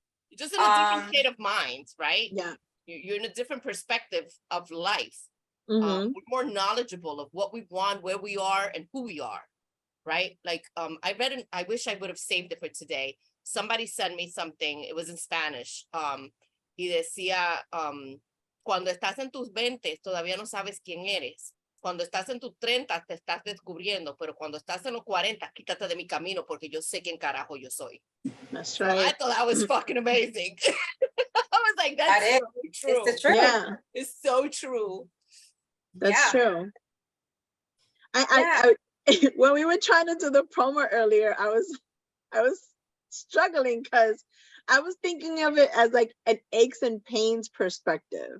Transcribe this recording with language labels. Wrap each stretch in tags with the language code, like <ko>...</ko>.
<en>You're just in a different state of mind, right? Yeah. You're in a different perspective of life. Mm-hmm. We're more knowledgeable of what we want, where we are, and who we are, right? Like, I read, I wish I would have saved it for today. Somebody sent me something. It was in Spanish.</en> <es>Y decía, cuando estás en tus 20, todavía no sabes quién eres. Cuando estás en tus 30, te estás descubriendo. Pero cuando estás en los 40, quítate de mi camino porque yo sé quién carajo yo soy.</es> <en>That's So right. I thought that was fucking amazing. I was like, that's so true. It's the truth. Yeah. It's so true. That's true. I when we were trying to do the promo earlier, I was struggling because I was thinking of it as like an aches and pains perspective.</en>